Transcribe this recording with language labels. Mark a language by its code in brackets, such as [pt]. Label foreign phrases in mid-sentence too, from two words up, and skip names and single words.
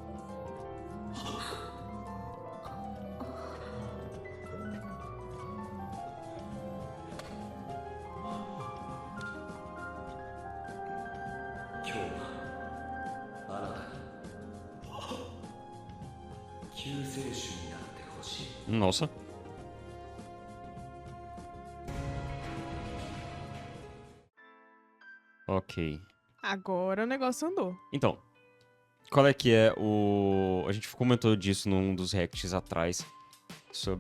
[ja] 今日はあなたに救世主になってほしい。 [pt] Nossa. Ok. Agora o negócio andou. Então, qual é que é o... A gente comentou disso num dos reacts atrás. Sobre...